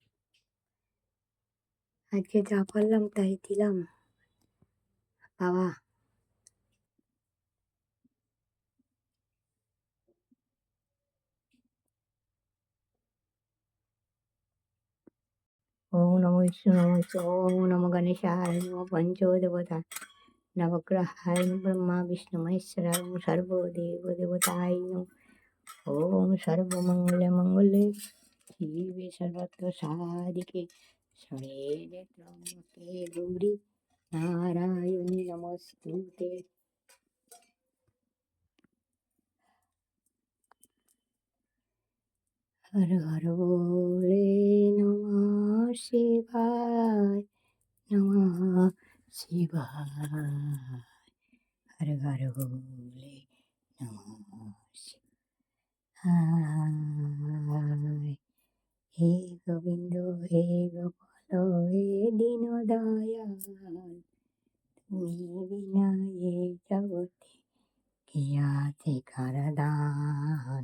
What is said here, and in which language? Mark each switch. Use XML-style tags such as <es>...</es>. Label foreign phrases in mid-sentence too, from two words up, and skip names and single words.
<bn>আজকে যা পারলাম তাই দিলাম বাবা।</bn> <sa>ओम नमो विष्णु नमो ओम नमो गणेशाय नमो पञ्चदेवता नवग्रहाय ब्रह्मा विष्णु महेश्वराय सर्वदेव देवताय नमः। ओम सर्वमङ्गले मङ्गले शिवे सर्वत्र साधिके शरणे त्र्यम्बके गौरी नारायणी नमस्तुते।</sa> <bn>হর হর বলে</bn> <sa>नमः शिवाय नमः शिवाय।</sa> <bn>হর হর বলে</bn> <sa>नमः शिवाय।</sa> <bn>হে গোবিন্দ হে গোপাল হে দীন দয়াল, তুমি বিনা এ জগতে কে আছে কারদান।</bn>